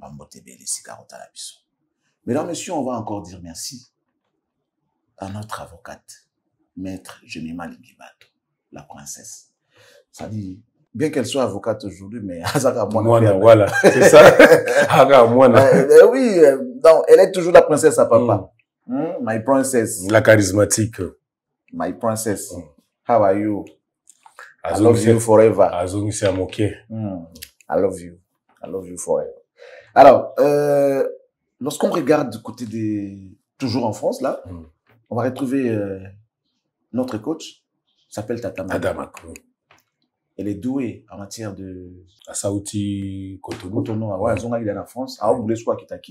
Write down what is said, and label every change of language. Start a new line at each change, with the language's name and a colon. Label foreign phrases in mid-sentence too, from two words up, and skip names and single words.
French: Mesdames, messieurs, on va encore dire merci à notre avocate, maître Jemima Lingibato, la princesse. Ça dit, bien qu'elle soit avocate aujourd'hui, mais voilà, c'est ça. Oui, donc, elle est toujours la princesse à papa.
English: My princess.
French: La charismatique.
English: My princess. How are you? I love you forever. I love you. I love you forever.
French: Alors, lorsqu'on regarde du côté des... Toujours en France, là, on va retrouver notre coach, s'appelle Tata Makou. Elle est douée en matière de... Assaouti Cotonou. Cotonou, ouais, ils ont gagné en France. Ah, vous voulez soit qui taquine.